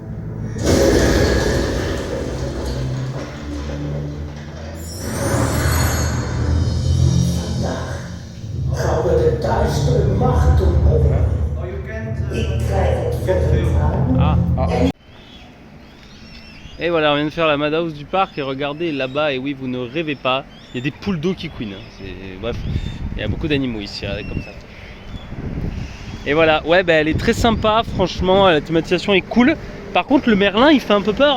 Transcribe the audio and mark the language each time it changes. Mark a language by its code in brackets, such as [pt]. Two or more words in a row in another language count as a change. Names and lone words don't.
[nl] Vandaag gaan we de duistere machten over. Ik krijg het voor het [fr] Et voilà, on vient de faire la Madhouse du parc et regardez là-bas, et oui, vous ne rêvez pas, il y a des poules d'eau qui couinent. Bref, il y a beaucoup d'animaux ici, regardez comme ça. Et voilà, ouais, bah, elle est très sympa, franchement, la thématisation est cool. Par contre, le Merlin, il fait un peu peur.